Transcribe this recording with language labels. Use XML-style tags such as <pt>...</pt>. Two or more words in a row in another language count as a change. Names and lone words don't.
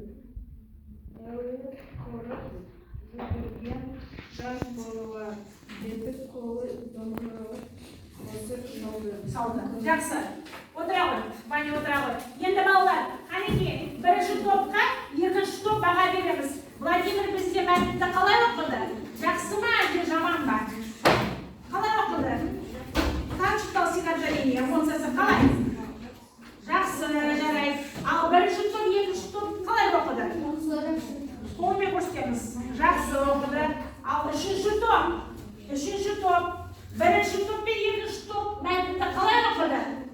<kk>Әуез қорып жүгірген жас балалар, беті қолы домбырылып осып шалды. Жақсы. Отыра ғой, Ваня отыра ғой. Енді балалар, қанеке, бірінші топқа, екінші топ баға береміз. Владимир бізде мәтінді қалай оқыды? Жақсы ма, әлде жаман ба? Қалай оқыды?</kk> <ru>Как читал стихотворение?</ru> <kk>Эмоциясы қалай? Жақсы, жарай. Ал бірінші топ, екінші топ қалай оқыды? Қолмен көрсетеміз. Жақсы оқыды. Ал үшінші топ, бірінші топ пен екінші топ мәтінді қалай оқыды?</kk>